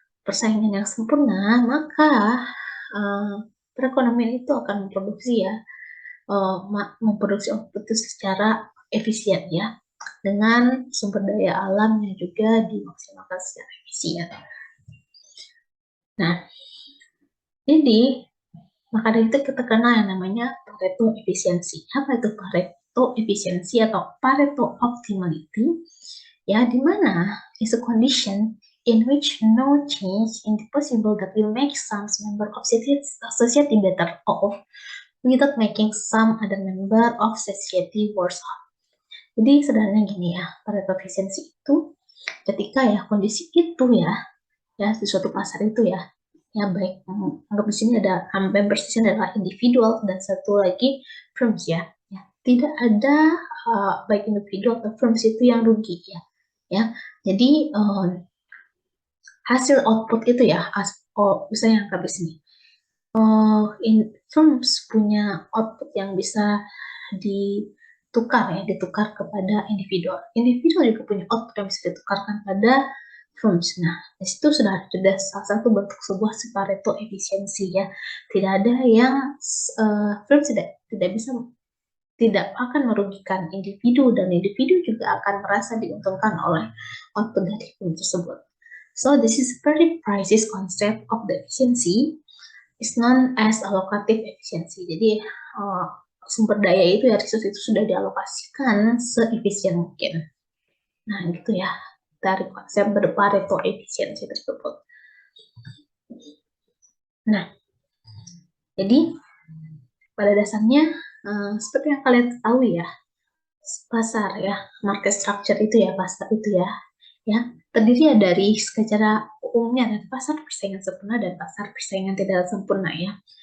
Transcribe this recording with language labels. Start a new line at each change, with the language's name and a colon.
Indonesian: persaingan yang sempurna, maka perekonomian itu akan memproduksi memproduksi output itu secara efisien ya, dengan sumber daya alam yang juga dimaksimalkan secara efisien. Nah, jadi maka dari itu kita kenal yang namanya Pareto efisiensi. Apa itu Pareto efisiensi atau Pareto optimality? Ya, di mana
English: is a condition in which no change in the possible that will make some member of society better off without making some other member of society worse off.
Indonesian: Jadi sederhananya gini ya, Pareto efisiensi itu ketika ya kondisi itu ya di suatu pasar itu ya baik anggap di sini ada members di sini adalah individual dan satu lagi firms ya tidak ada baik individual atau firms itu yang rugi ya jadi hasil output itu ya misalnya anggap di sini firms punya output yang bisa ditukar kepada individual juga punya output yang bisa ditukarkan pada firms. Nah, di situ sudah salah satu bentuk sebuah Pareto efisiensi ya. Tidak ada yang firms tidak akan merugikan individu dan individu juga akan merasa diuntungkan oleh output dari firm tersebut.
English: So this is very precise concept of the efficiency is known as allocative efficiency.
Indonesian: Jadi sumber daya itu ya resource itu sudah dialokasikan seefisien mungkin. Nah, gitu ya. Dari konsep Pareto efisiensi tersebut. Nah, jadi pada dasarnya seperti yang kalian tahu ya, pasar ya, market structure itu ya, pasar itu ya terdiri dari secara umumnya ada pasar persaingan sempurna dan pasar persaingan tidak sempurna ya.